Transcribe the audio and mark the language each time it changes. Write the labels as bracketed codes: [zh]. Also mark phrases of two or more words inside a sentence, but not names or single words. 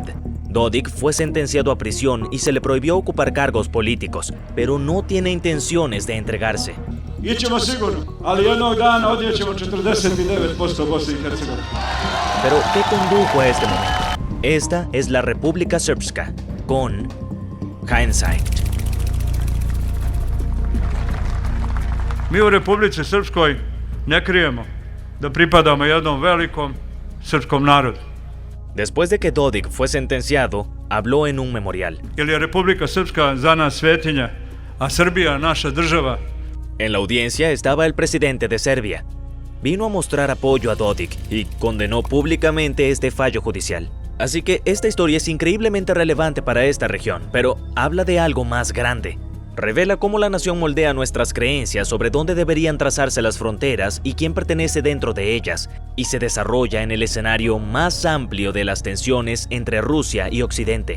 [es] Dodik fue sentenciado a prisión y se le prohibió ocupar cargos políticos, pero no tiene intenciones de entregarse. Pero, ¿qué condujo a este momento? Esta es la República Srpska, con Hindsight. [sr] Mi u Republici Srpskoj ne krijemo da pripadamo jednom velikom srpskom narodu. [es] Después de que Dodik fue sentenciado, habló en un memorial. [sr] Jer je Republika Srpska za nas svetinja, a Srbija naša država. [es] En la audiencia estaba el presidente de Serbia. Vino a mostrar apoyo a Dodik y condenó públicamente este fallo judicial. Así que esta historia es increíblemente relevante para esta región, pero habla de algo más grande. Revela cómo la nación moldea nuestras creencias sobre dónde deberían trazarse las fronteras y quién pertenece dentro de ellas, y se desarrolla en el escenario más amplio de las tensiones entre Rusia y Occidente.